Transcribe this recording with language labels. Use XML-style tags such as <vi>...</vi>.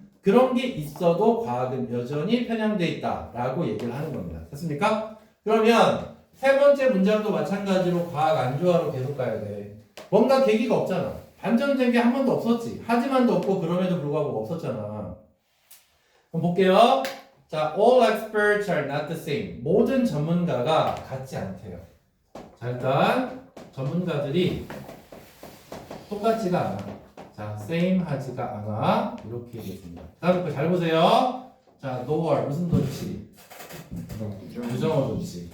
<ko>그런 게 있어도 과학은 여전히 편향돼 있다 라고 얘기를 하는 겁니다. 됐습니까? 그러면 세 번째 문장도 마찬가지로 과학 안조화로 계속 가야 돼. 뭔가 계기가 없잖아. 반전된 게 한 번도 없었지. 하지만도 없고 그럼에도 불구하고 없었잖아. 그럼 볼게요.</ko> <en>자, all experts are not the same.</en> <ko>모든 전문가가 같지 않대요. 자, 일단 전문가들이 똑같지가 않아. 자, same 하지가 않아. 이렇게 얘기했습니다. 다음 거 잘 보세요. 자, nowhere 무슨 도치? 부정어 도치.</ko>